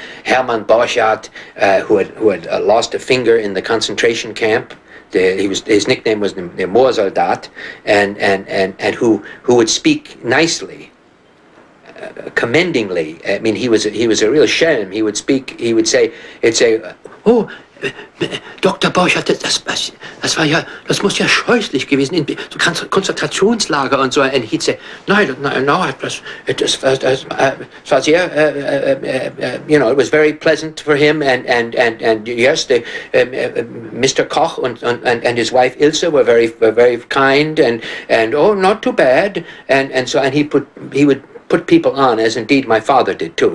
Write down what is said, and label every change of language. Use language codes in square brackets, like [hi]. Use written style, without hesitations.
[en] Hermann Borchardt, who had lost a finger in the concentration camp. His nickname was the Moorsoldat, and who would speak nicely, commendingly. I mean, he was a real Schelm. He'd say, oh, Dr. [de] Borchardt, das muss ja scheußlich gewesen in Konzentrationslager und so. [en] And he'd say, no, it was sehr, it was very pleasant for him, and yes, Mr. Koch and his wife Ilse were very kind, and oh, not too bad, and so, and he would put people on, as indeed my father did too.